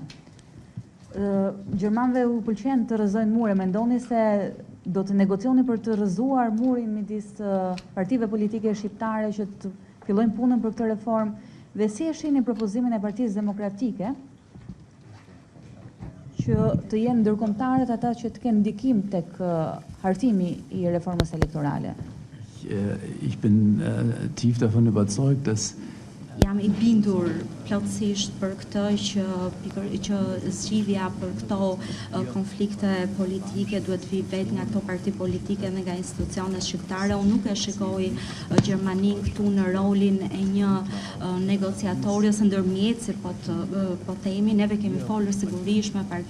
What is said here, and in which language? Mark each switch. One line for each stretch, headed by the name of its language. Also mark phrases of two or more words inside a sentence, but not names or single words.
Albanian: Gjermanëve u pëlqen të rrëzojnë mure, mendoni se do të negocioni për të rrëzuar murin midis partive politike shqiptare që të fillojnë punën për këtë reformë dhe si e shihni propozimin e Partisë Demokratike që të jenë ndërkombëtarët ata që të kenë ndikim tek hartimi i reformës elektorale?
German: Ich bin tief davon überzeugt, dass
Albanian: jam i bindur plotësisht për këtë që zgjidhja për këto konflikte politike duhet vi vetë nga këto parti politike dhe nga institucionet shqiptare. Unë nuk e shikoj Gjermanin këtu në rolin e një negociatori ose ndërmjetësi, po themi, neve kemi folur sigurisht me